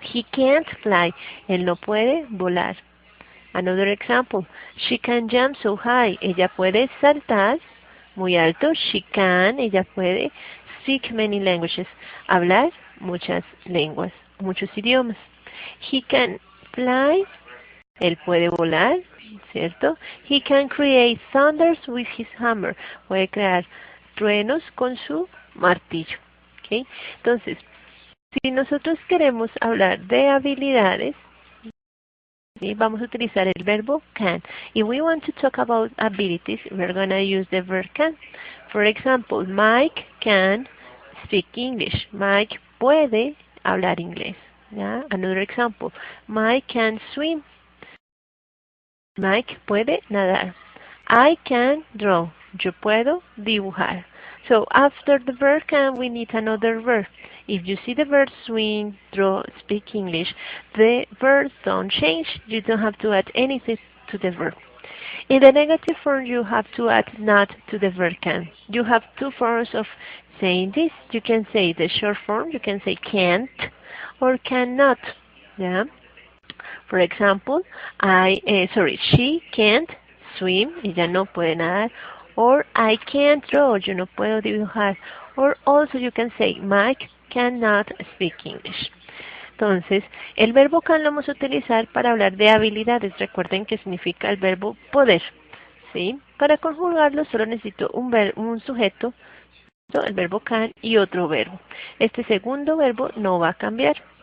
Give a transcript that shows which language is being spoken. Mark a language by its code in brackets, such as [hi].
[en] He can't fly. [es] Él no puede volar. [en] Another example. She can jump so high. [es] Ella puede saltar muy alto. [en] She can. [es] Ella puede [en] speak many languages. [es] Hablar muchas lenguas, muchos idiomas. [en] He can fly. [es] Él puede volar, ¿cierto? [en] He can create thunders with his hammer. [es] Puede crear truenos con su martillo. ¿Okay? Entonces, si nosotros queremos hablar de habilidades, ¿sí? Vamos a utilizar el verbo can. [en] If we want to talk about abilities, we're going to use the verb can. For example, Mike can speak English. [es] Mike puede hablar inglés. [en] Another example, Mike can swim. [es] Mike puede nadar. [en] I can draw. [es] Yo puedo dibujar. [en] So after the verb can, we need another verb. If you see the verb swim, draw, speak English, the verbs don't change. You don't have to add anything to the verb. In the negative form, you have to add not to the verb can. You have two forms of saying this. You can say the short form. You can say can't or cannot. For example, she can't swim. [es] Ella no puede nadar. [en] Or I can't draw. [es] Yo no puedo dibujar. [en] Or also you can say Mike cannot speak English. [es] Entonces, el verbo can lo vamos a utilizar para hablar de habilidades. Recuerden que significa el verbo poder. ¿Sí? Para conjugarlo solo necesito un sujeto, el verbo can, y otro verbo. Este segundo verbo no va a cambiar.